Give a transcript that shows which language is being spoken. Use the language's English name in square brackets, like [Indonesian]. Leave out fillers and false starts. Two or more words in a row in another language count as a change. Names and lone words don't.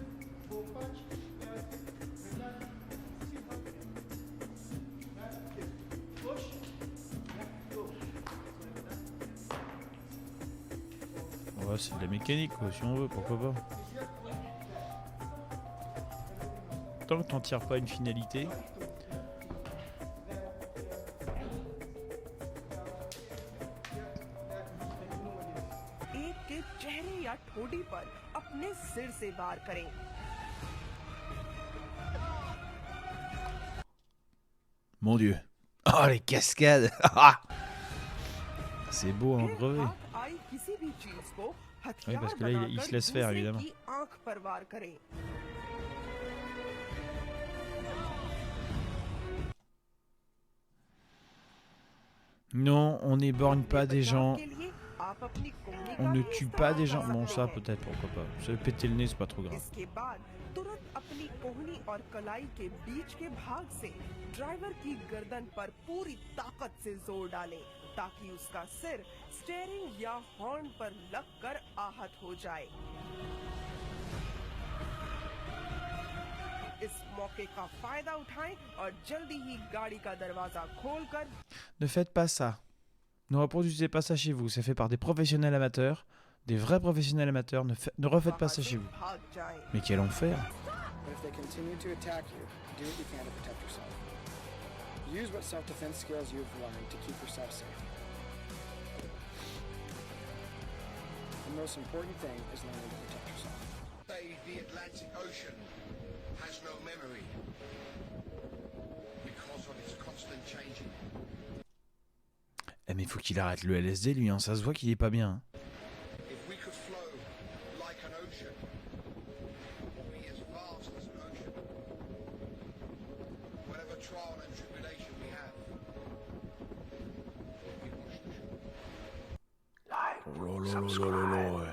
[French] Ouais, c'est de la mécanique, quoi, si on veut, pourquoi pas. Tant que t'en tires pas une finalité... [Hindi] ठोड़ी पर अपने सिर से वार करें। [French] Mon Dieu. Oh, les cascades. C'est beau à en crever. Oui, parce que là, il se laisse faire, évidemment. Non, on n'éborgne pas des gens. On ne tue pas des gens. Bon, ça peut-être, pourquoi pas. Se péter le nez, c'est pas trop grave. [Hindi] ताकि उसका सिर स्टीयरिंग या हॉर्न पर लगकर आहत हो जाए। इस मौके का फायदा उठाएं और जल्दी ही गाड़ी का दरवाजा खोलकर... [French] Ne faites pas ça. Ne reproduisez pas ça chez vous. C'est fait par des professionnels amateurs, des vrais professionnels amateurs. Ne refaites pas ça chez vous. Mais quel enfer! [English] Use what self-defense skills you've learned to keep yourself safe. The most important thing is learning to protect yourself. The Atlantic Ocean has no memory because of its constant changing. [French] Eh mais il faut qu'il arrête le LSD lui, hein. Ça se voit qu'il est pas bien. Hein. [English] If we could flow like an ocean, be as vast as an ocean. Whatever trial and tribulation we have, we wash the shore. [French] Oh là.